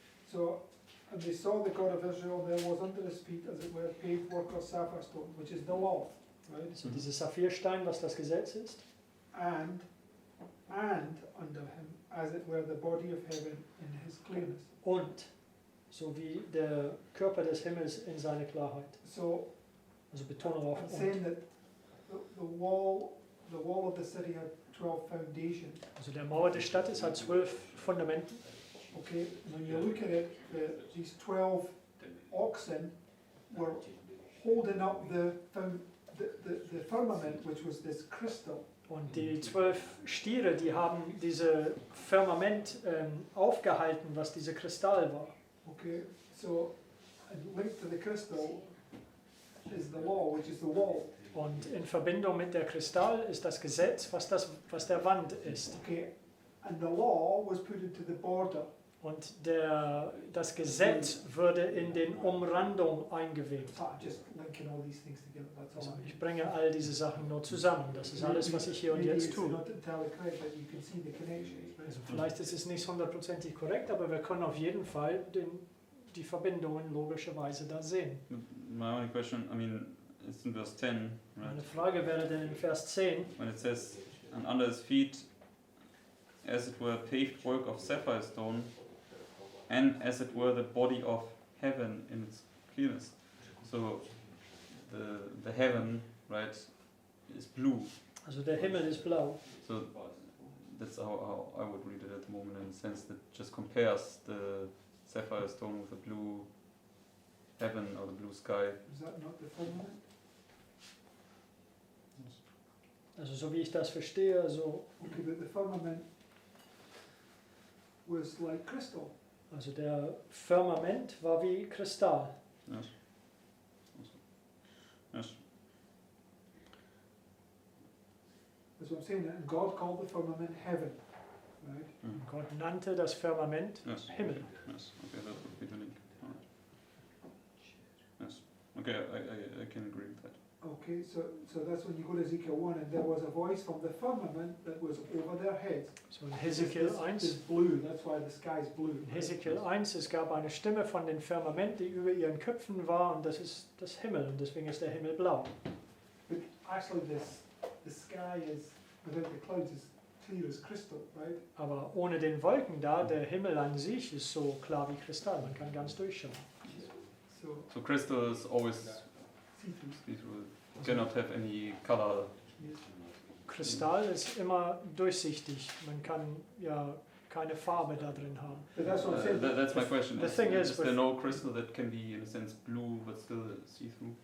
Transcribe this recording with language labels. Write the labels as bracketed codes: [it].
[en] So, and they saw the God of Israel, there was under his feet, as it were, paved work of sapphire stone, which is the law, right? [de] so dieses Saphirstein, was das Gesetz ist, [en] And under him, as it were, the body of heaven in his clearness. [de] und so wie der Körper des Himmels in seine Klarheit. [en] So, [de] Also Betonung auf [en] I'm [de] und. [en] saying that the wall of the city had 12 foundations. [de] Also der Mauer der Stadt ist hat 12 Fundamenten. [en] Okay, when you look at it, these 12 oxen were holding up the firmament, which was this crystal. [de] Und die 12 Stiere, die haben diese Firmament aufgehalten, was diese Kristall war. [en] Okay, so linked to the crystal is the law, which is the wall. [de] Und in Verbindung mit der Kristall ist das Gesetz, was der Wand ist. [en] Okay, and the law was put into the border. [de] Und das Gesetz würde in den Umrandung eingewebt. [en] So I'm just linking all these things together. That's [de] Also [en] all. [de] ich bringe all diese Sachen nur zusammen. Das ist alles, was ich hier und [en] Maybe [de] jetzt [en] it's [de] tue. [en] not entirely correct, but you can see the connections. Right? [de] Also vielleicht ist es nicht 100% korrekt, aber wir können auf jeden Fall die Verbindungen logischerweise da sehen. [en] My only question, I mean, it's in verse 10, right? [de] Meine Frage wäre dann in Vers 10, [en] When it says, and under his feet, as it were, a paved work of sapphire stone, and as it were, the body of heaven in its clearness. So, the heaven, right, is blue. [de] also der Himmel ist blau. [en] So, that's how I would read it at the moment, in the sense that just compares the sapphire stone with the blue heaven or the blue sky. Is that not the firmament? [de] Also so wie ich das verstehe, also [en] Okay, but the firmament was like crystal. [de] der Firmament war wie Kristall. [en] Yes. Yes. That's what I'm saying. And God called the firmament heaven, right? Mm. [de] Gott nannte das Firmament [en] Yes. [de] Himmel. [en] Yes. Okay, that would be the link. Alright. Yes. Okay, I can agree with that. Okay, so that's when you go to Ezekiel 1, and there was a voice from the firmament that was over their heads. [de] So in Hesekiel [en] This 1, blue, that's why the sky is blue. [de] in Hesekiel 1, es gab eine Stimme von dem Firmament, die über ihren Köpfen war, und das ist das Himmel, und deswegen ist der Himmel blau. [en] But actually the sky is, without the clouds, is clear as crystal, right? [de] Aber ohne den Wolken da, der Himmel an sich ist so klar wie Kristall, man kann ganz durchschauen. [en] So crystal is always See-through. see-through. Cannot have any color. Yes. [de] Kristall ist immer durchsichtig, man kann ja keine Farbe da drin haben. [en] But that's what I'm saying. That's my question. The thing is there with- no crystal that can be in a sense blue but still see-through?